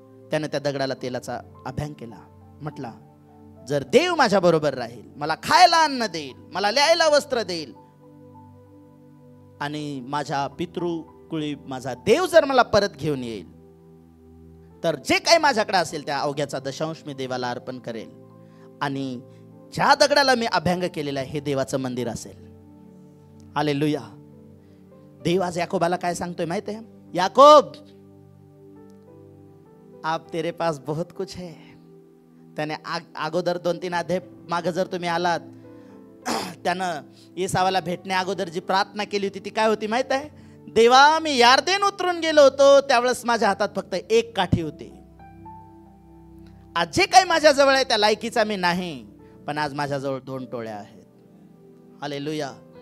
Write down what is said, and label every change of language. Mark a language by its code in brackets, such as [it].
[mr] त्यानं त्या दगडाला तेलाचा अभ्यंग केला. म्हटला, जर देव माझ्या बरोबर राहील, मला खायला अन्न देईल, मला ल्यायला वस्त्र देईल, आणि माझ्या पितृकुळी माझा देव जर मला परत घेऊन येईल, तर जे काही माझ्याकडे असेल त्या अवघ्याचा दशांश मी देवाला अर्पण करेल, आणि ज्या दगडाला मी अभ्यंग केलेला आहे हे देवाचं मंदिर असेल. हालेलुया. देव आज याकोबाला काय सांगतोय माहित आहे? [hi] याकोब, आप तेरे पास बहुत कुछ है. [mr] त्याने अगोदर 2-3 अध्याय मागे जर तुम्ही आलात, त्यानं येसावाला भेटण्या अगोदर जी प्रार्थना केली होती ती काय होती माहित आहे? देवा, मी यार्देन उतरून गेलो होतो त्यावेळेस माझ्या हातात फक्त एक काठी होती. आज जे काही माझ्याजवळ आहे त्या लायकीचा मी नाही, पण आज माझ्याजवळ 2 टोळ्या आहेत. हालेलुया.